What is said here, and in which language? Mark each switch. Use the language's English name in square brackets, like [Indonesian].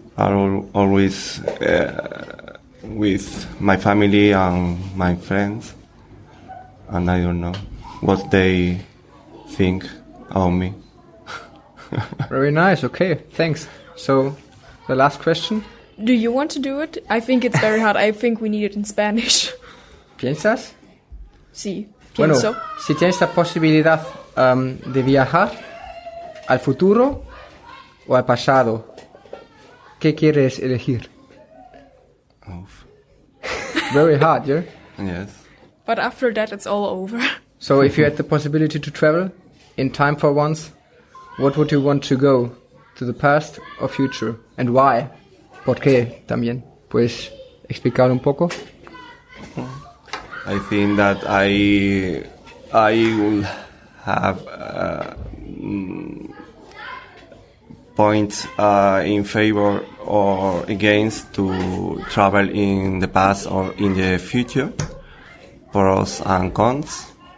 [English] are always with my family and my friends, and I don't know what they think about me. Very nice. Okay. Thanks. So, the last question. Do you want to do it? I think it's very hard. I think we need it in Spanish. [Spanish] ¿Piensas? Sí, Bueno, pienso. si tienes la posibilidad de viajar al futuro o al pasado, ¿qué quieres elegir? [English] Very hard, yeah? Yes. But after that, it's all over. So if you had the possibility to travel in time for once, what would you want to go? To the past or future? And why? [Spanish] ¿Por qué también? ¿Puedes explicar un poco? [English] I think that I will have points in favor or against to travel in the past or in the future, pros and cons.